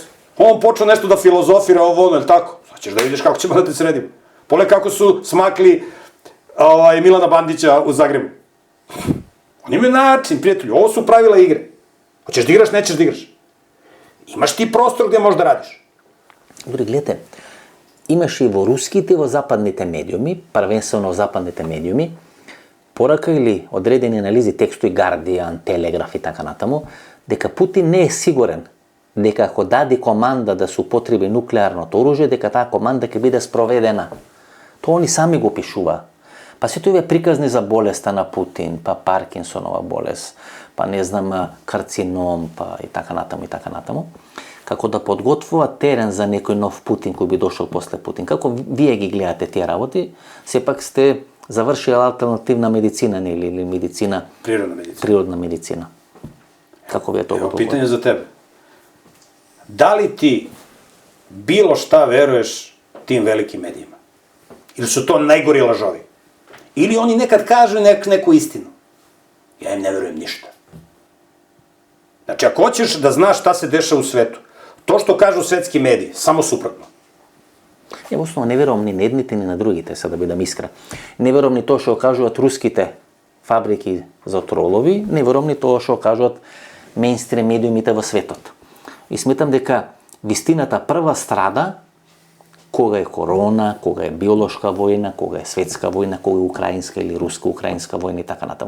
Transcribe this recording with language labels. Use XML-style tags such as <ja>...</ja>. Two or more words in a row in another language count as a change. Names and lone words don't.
<sr>On počeo nešto da filozofira ovo, je li tako? Sad ćeš da vidiš kako ćemo da te sredimo. Pole kako su smakli Milana Bandića u Zagrebu. Oni imaju način, prijatelju, ovo su pravila igre. Hoćeš da igraš, nećeš da igraš. Imaš ti prostor gde možeš da radiš.</sr> <mk>Добре, гледате, имаше и во руските и во западните медиуми, првенствено во западните медиуми, порака или одредени анализи, текстови Guardian, Telegraph и така натаму, дека Путин не е сигурен дека ако даде команда да се употреби нуклеарното оружје, дека таа команда ќе биде спроведена. Тоа они сами го пишува. Па сите овие приказни за болеста на Путин, па Паркинсонова болест, па не знам карцином, па и така натаму и така натаму, како да подготвува терен за некој нов Путин кој би дошол после Путин. Како вие ги гледате тие работи, сепак сте завршили алтернативна медицина или медицина... Природна медицина.</mk> <sr>Kako bi je to Evo, pitanje za tebe. Da li ti bilo šta veruješ tim velikim medijima? Ili su to najgori lažovi? Ili oni nekad kažu neku istinu? Ja im ne verujem ništa. Znači, ako hoćeš da znaš šta se dešava u svetu, to što kažu svetski mediji, samo suprotno.</sr> <mk>Ја основно не верувам ни на едните, ни на другите, сега да бидам искрен. Не верувам ни тоа што кажуваат руските фабрики за тролови, не верувам ни тоа што кажуваат мејнстрим медиумите во светот. И сметам дека вистината прва страда кога е корона, кога е биолошка војна, кога е светска војна, кога е украинска или руска-украинска војна и така натаму.</mk>